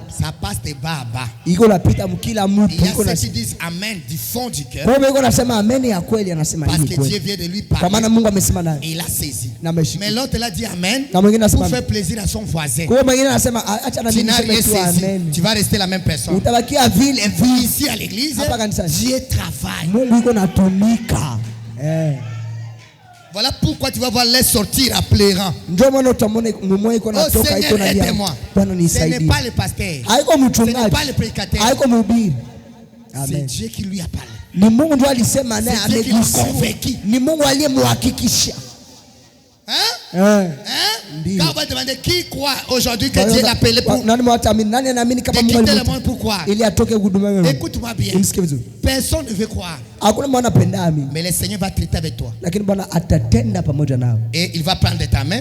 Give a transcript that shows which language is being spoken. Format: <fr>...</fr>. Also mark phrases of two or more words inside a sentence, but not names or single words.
<fr>Ça passe de bas à bas.</fr> <sw>Iko napita mkila mtu.</sw> <fr>Il y a ceux qui disent amen du fond du cœur.</fr> <sw>Kwa hiyo iko nasema amen ya kweli anasema hivi kweli.</sw> <fr>Parce que Dieu vient de lui parler.</fr> <sw>Kwa maana Mungu amesema naye.</sw> <fr>Il a saisi. Mais l'autre l'a dit amen.</fr> <sw>Na mwingine anasema</sw> <fr>pour faire plaisir à son voisin.</fr> <sw>Kwa hiyo mwingine anasema acha na mimi niseme tu amen.</sw> <fr>Tu vas rester la même personne.</fr> <sw>Utabakia vile</sw> <fr>ici à l'église. Dieu travaille.</fr> <sw>Mungu iko natumika.</sw> <fr>Voilà pourquoi tu vas voir les sortir à pleurant. Oh Seigneur, aide-moi. Ce n'est pas le pasteur. Ce n'est pas le prédicateur. C'est Dieu qui lui a parlé.</fr> <sw>Ni Mungu ndiye alisema naye ameconvaincu. Ni Mungu aliyemhakikisha.</sw> <fr>Quand on va demander qui croit aujourd'hui que Dieu l'a appelé pour quitter le monde, pourquoi? Écoute-moi bien. Personne ne veut croire. Mais le Seigneur va traiter avec toi. Et il va prendre ta main.</fr>